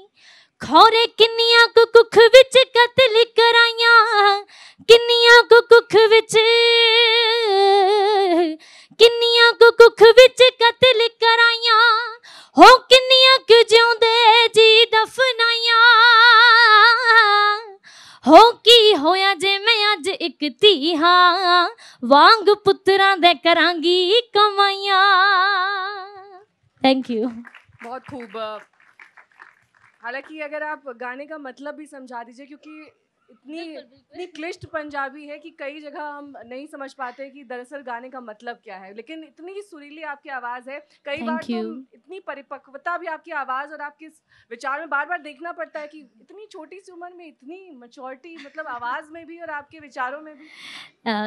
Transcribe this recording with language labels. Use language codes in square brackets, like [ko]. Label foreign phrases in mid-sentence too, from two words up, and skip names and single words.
[pa] ਖੌਰੇ ਕਿੰਨੀਆਂ ਕੁ ਕੁੱਖ ਵਿਚ ਕਤਲ ਕਰਾਈਆਂ, ਕਿੰਨੀਆਂ ਕੁ ਕੁੱਖ ਵਿਚ, ਕਿੰਨੀਆਂ ਕੁ ਕੁੱਖ ਵਿਚ ਕਤਲ ਕਰਾਈਆਂ। ਹੋ ਕਿੰਨੀਆਂ ਕੁ ਜਿਉਂਦੇ ਜੀ ਦਫ਼ਨਾਈਆਂ। ਹੋ ਕੀ ਹੋਇਆ ਜੇ ਮੈਂ ਅੱਜ ਇਕ ਧੀ ਹਾਂ, ਵਾਂਗ ਪੁੱਤਰਾਂ ਦੇ ਕਰਾਂਗੀ ਕਮਾਈਆਂ। [en] Thank you. [hi] बहुत खूब। हालांकि अगर आप गाने का मतलब भी समझा दीजिए, क्योंकि इतनी क्लिष्ट पंजाबी है कि कई जगह हम नहीं समझ पाते कि दरअसल गाने का मतलब क्या है, लेकिन इतनी सुरीली आपकी आवाज़ है, कई बार तो इतनी परिपक्वता भी आपकी आवाज़ और आपके विचार में बार बार देखना पड़ता है कि इतनी छोटी सी उम्र में इतनी मैच्योरिटी, मतलब आवाज़ में भी और आपके विचारों में भी।